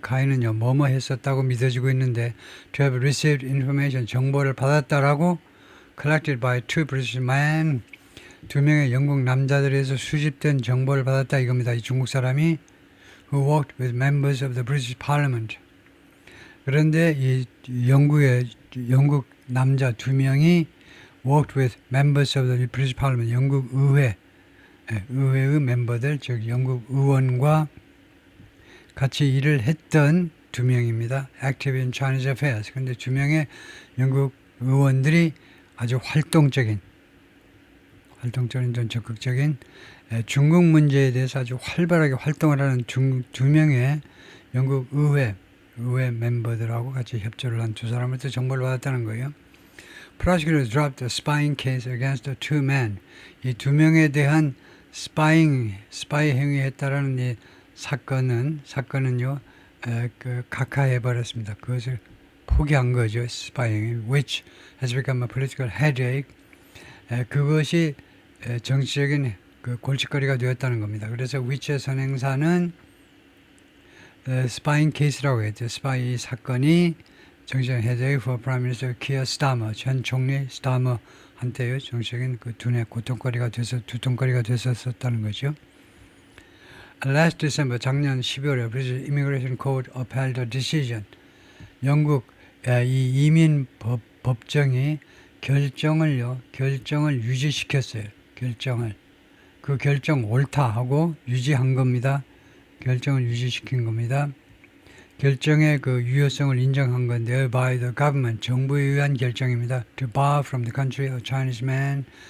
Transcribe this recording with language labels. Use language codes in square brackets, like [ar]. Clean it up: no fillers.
[ko] Kai는요 뭐뭐 했었다고 믿어지고 있는데 [en] to have received information [ko] 정보를 받았다라고 [en] collected by two British men. [ko] 두 명의 영국 남자들에서 수집된 정보를 받았다 이겁니다. 이 중국 사람이 [en] who worked with members of the British Parliament. [ko] 그런데 이 영국 남자 두 명이 [en] worked with members of the British Parliament. [ko] 영국 의회의 멤버들, 즉 영국 의원과 같이 일을 했던 두 명입니다. [en] Active in Chinese affairs. [ko] 그런데 두 명의 영국 의원들이 아주 활동적인 좀 적극적인 중국 문제에 대해서 아주 활발하게 활동을 하는 두 명의 영국 의회 멤버들하고 같이 협조를 한 두 사람한테 정보를 받았다는 거예요. [en] Prosecutors dropped the spying case against the two men. [ko] 이 두 명에 대한 스파이 행위했다라는 이 사건은요 각하해 버렸습니다. 그것을 포기한 거죠. 스파이 행위, [en] which has become a political headache. [ko] 그것이 정치적인 그 골칫거리가 되었다는 겁니다. 그래서 위치의 선행사는 스파잉 케이스라고 했죠. 스파이 사건이 정치적 헤데이크 [en] for Prime Minister Keir Starmer, [ko] 전 총리 스타머한테요 정치적인 그 두뇌 두통거리가 됐었다는 거죠. [en] Last December, [ko] 작년 12월에 [en] British Immigration Court upheld a decision. [ko] 영국 이 이민 법정이 결정을 유지시켰어요. 그 결정 옳다 하고 유지한 겁니다. 결정을 유지시킨 겁니다. 결정의 그 유효성을 인정한 건데요. [en] By the government, [ko] 정부에 의한 결정입니다. [en] To bar from the country a Chinese man.